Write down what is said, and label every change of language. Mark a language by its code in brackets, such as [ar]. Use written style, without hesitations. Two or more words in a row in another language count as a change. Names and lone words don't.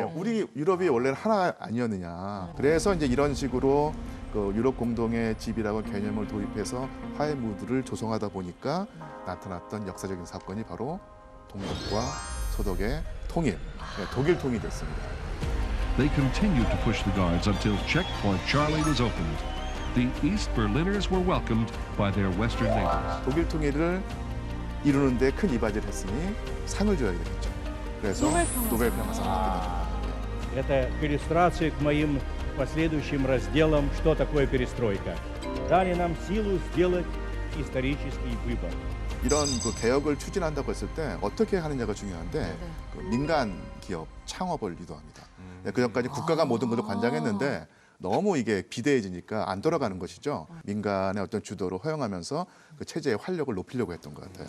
[ko] 예. 우리 유럽이 원래는 하나 아니었느냐. 그래서 이제 이런 식으로 그 유럽 공동의 집이라고 개념을 도입해서 화해 무드를 조성하다 보니까 나타났던 역사적인 사건이 바로 동독과 소독의 통일, 독일 통일이 됐습니다. [en] They continued to push the guards until checkpoint Charlie was opened. The East Berliners were welcomed by their western neighbors. [ko] 독일 통일을 이루는 데 큰 이바지를 했으니 상을 줘야 되겠죠. 그래서 노벨 평화상을 받게 됩니다. [ru] Это к иллюстрации к моим последующим разделам «Что такое перестройка». Дали нам силу сделать исторический выбор. [ko] 이런 그 개혁을 추진한다고 했을 때 어떻게 하느냐가 중요한데 그 민간 기업 창업을 유도합니다. 그 전까지 국가가 모든 것을 관장했는데 너무 이게 비대해지니까 안 돌아가는 것이죠. 민간의 어떤 주도를 허용하면서 그 체제의 활력을 높이려고 했던 것 같아요.